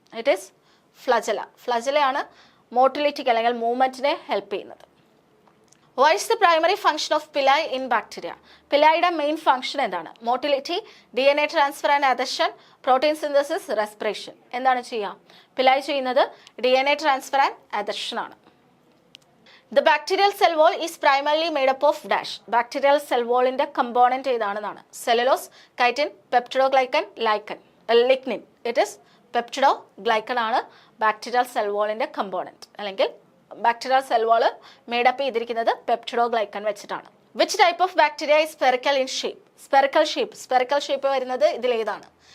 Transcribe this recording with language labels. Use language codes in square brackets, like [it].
[en] It is flagella. [ml] ഫ്ലജലയാണ് മോട്ടിലിറ്റിക്ക് അല്ലെങ്കിൽ മൂവ്മെന്റിനെ help ചെയ്യുന്നത്. [en] What is the primary function of pili in bacteria? [ml] പിലൈയുടെ main function എന്താണ്? [en] Motility, DNA transfer and adhesion, protein synthesis, respiration. [ml] എന്താണ് ചെയ്യുക? പിലൈ ചെയ്യുന്നത് DNA transfer and അദഷൻ ആണ്. [en] The bacterial cell wall is primarily made up of dash. [ml] Bacterial cell wall ന്റെ component ഏതാണെന്നാണ്? Cellulose, chitin, peptidoglycan, lignin. It is peptidoglycan ആണ് bacterial cell വാളിന്റെ component. അല്ലെങ്കിൽ bacterial cell വാള് made up ചെയ്തിരിക്കുന്നത് peptidoglycan വെച്ചിട്ടാണ്. [en] Which type of bacteria is spherical in shape? Spherical shape. Spherical shape [ml] വരുന്നത് ഇതിലേതാണ്?